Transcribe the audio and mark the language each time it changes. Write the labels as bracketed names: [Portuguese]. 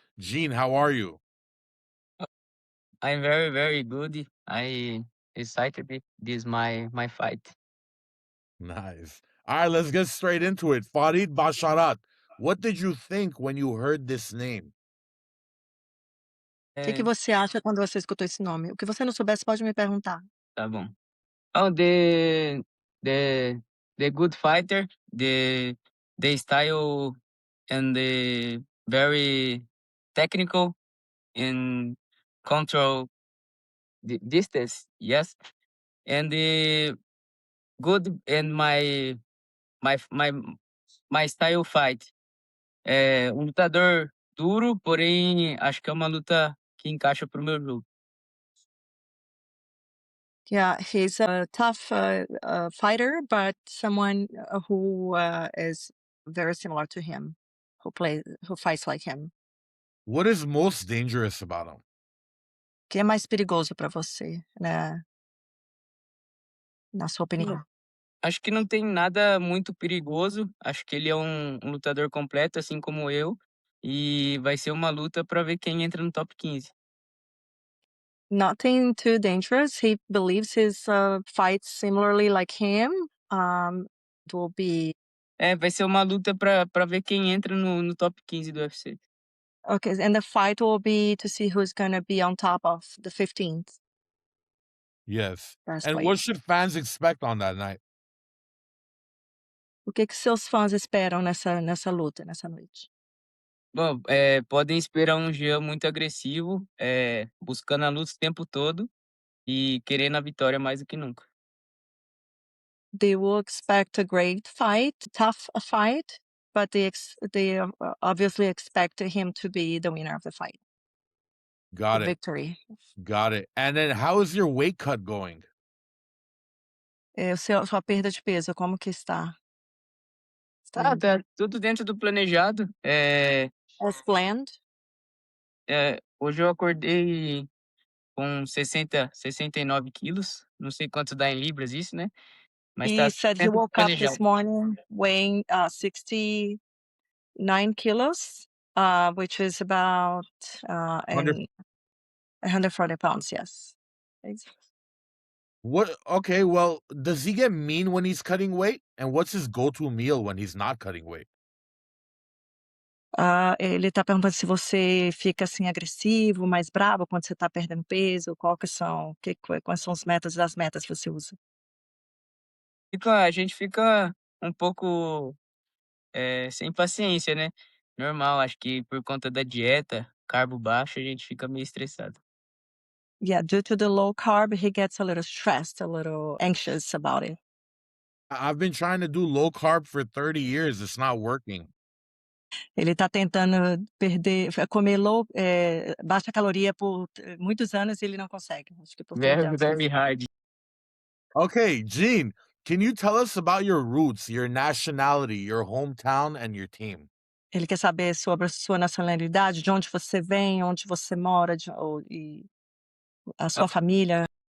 [English] Gene, how are you? I'm very, very good. I excited. This is my fight. Nice. All right, let's get straight into it. Farid Basharat, what did you think when you heard this name? [Portuguese] O que você acha quando você escutou esse nome? O que você não soubesse pode me perguntar. Tá bom. [English] Oh, the good fighter, the style and the very technical in control the distance, yes, and the good and my style fight. [Portuguese] É um lutador duro, porém acho que é uma luta que encaixa pro meu jogo. [English] Yeah, he's a tough fighter, but someone who is very similar to him, who fights like him. What is most dangerous about him? [Portuguese] O que é mais perigoso para você, né? Na sua opinião? Acho que não tem nada muito perigoso. Acho que ele é um lutador completo, assim como eu. E vai ser uma luta para ver quem entra no top 15. [English] Nothing too dangerous. He believes his fights similarly like him. It will be. [Portuguese] Vai ser uma luta para ver quem entra no top 15 do UFC. [English] Okay, and the fight will be to see who's going to be on top of the 15th. Yes. That's And right. what should fans expect on that night? [Portuguese] O que seus fãs esperam nessa luta, nessa noite? Bom, podem esperar um Jean muito agressivo, buscando a luta o tempo todo e querendo a vitória mais do que nunca. [English] They will expect a great fight, tough fight, but they obviously expect him to be the winner of the fight. Got it. Victory. Got it. And then how is your weight cut going? [Portuguese] Sua perda de peso, como que está? Tá tudo dentro do planejado. [English] As planned? [Portuguese] Hoje eu acordei com 69 quilos. Não sei quanto dá em libras isso, né? Mas [English] He [Portuguese] tá [English] said he [Portuguese] dentro do [English] woke up [Portuguese] planejado. [English] this morning weighing 69 kilos, which is about 140 pounds, yes. Okay, well, does he get mean when he's cutting weight? And what's his go-to meal when he's not cutting weight? [Portuguese] Ele tá perguntando se você fica assim agressivo, mais bravo quando você tá perdendo peso, quais são os métodos das metas que você usa? A gente fica um pouco sem paciência, né? Normal, acho que por conta da dieta, carbo baixo, a gente fica meio estressado. [English] Yeah, due to the low carb, he gets a little stressed, a little anxious about it. I've been trying to do low carb for 30 years. It's not working. [Portuguese] Ele tá tentando comer baixa caloria por muitos anos e ele não consegue. Acho que por 30 anos. [English] Very hard. Okay, Gene, can you tell us about your roots, your nationality, your hometown, and your team? [Portuguese] Ele quer saber sobre a sua nacionalidade, de onde você vem, onde você mora, e a sua família.